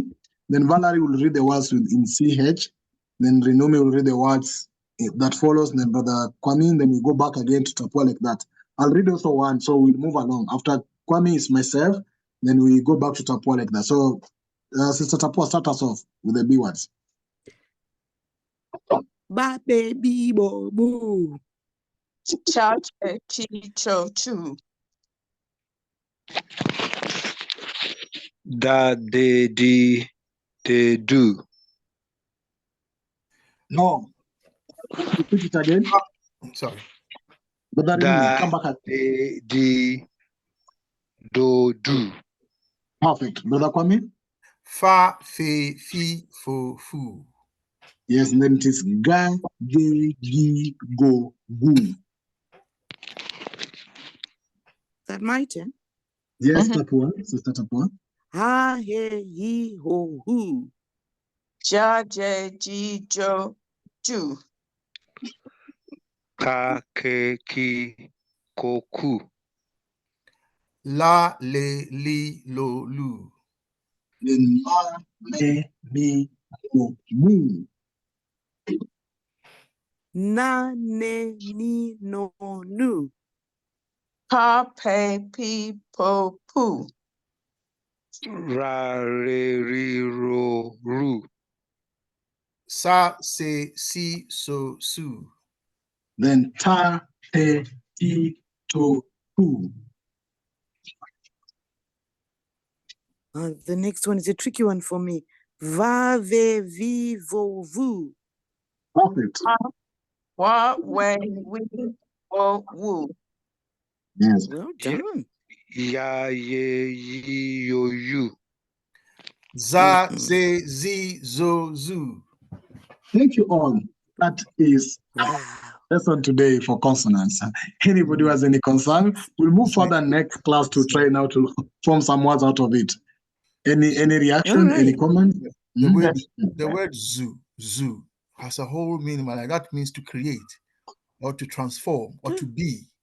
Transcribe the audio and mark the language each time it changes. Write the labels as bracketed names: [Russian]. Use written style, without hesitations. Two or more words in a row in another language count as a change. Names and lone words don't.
[English] Then Valerie will read the words in CH. Then Renome will read the words that follows. Then Brother Kwame, then we go back again to Tapua like that. I'll read also one, so we'll move along. After Kwame is myself, then we go back to Tapua like that. So Sister Tapua, start us off with the B words. Ba baby bo boo. Charge cho chu. Da, de do. No. Repeat it again. Sorry. But that Da, come back. de do. Perfect. Brother Kwame? Fa, fe, fi, fo, fu. Yes, and then it is ga, ge, gi, go, gu. Is that my turn? Yes, Mhm. Tapua. Sister Tapua. Ha he he ho hu. Ja ji jo ju. Ka, ke, ki, koku. La, le, li, lo, lu. Then ma, me, mi, go, mu. Na ne ni no nu. Pa pe pi po pu. Ra, re, ri, ro, ru. Sa, se, si, so, su. Then ta, te, ti, to, tu. The next one is a tricky one for me. Va ve vi vo vu. Perfect. Wa, we, o, wu. Yes. Well Yeah. done. Ya, ye, yi, yo, you. Za, Mhm. ze, zi, zo, zu. Thank you all. That is Wow. lesson today for consonants. Anybody who has any concern, we'll move further next class to try now to form some words out of it. Any reaction, any right. comment? The word zoo has a whole meaning, like that means to create or to transform or to be.